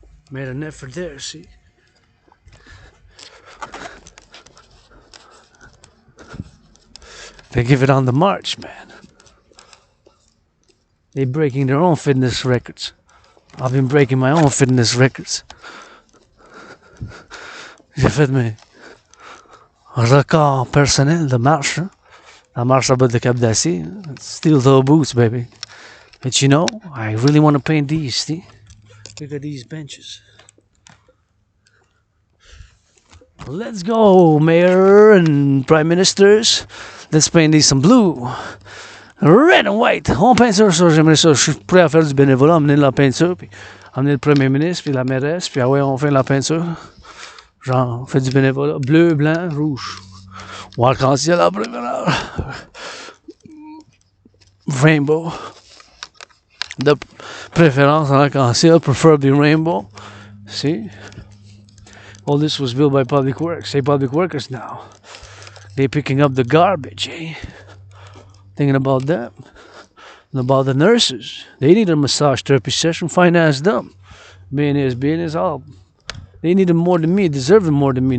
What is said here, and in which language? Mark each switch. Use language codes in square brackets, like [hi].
[en] Made an effort there, see? They give it on the march, man. They're breaking their own fitness records. I've been breaking my own fitness records. [fr] J'ai fait mes records personnels de marche. Hein? La marche à bas de Cap d'Acier. [en] Steel toe boots, baby. But you know, I really want to paint these, see? Look at these benches. Let's go, mayor and prime ministers. Let's paint these some blue. Red and white. [fr] On peinture ça, j'aimerais ça. Je suis prêt à faire du bénévolat, emmener de la peinture, puis emmener le premier ministre, puis la mairesse, puis ah ouais, on fait de la peinture. Genre, on fait du bénévolat. Bleu, blanc, rouge. Ou arc-en-ciel en première heure. Rainbow. De préférence en arc-en-ciel, [en] preferably rainbow. See? All this was built by public works. Say public workers now. They're picking up the garbage, eh? Thinking about them. And about the nurses. They need a massage therapy session. Finance them. Business, all. They need them more than me. Deserve them more than me.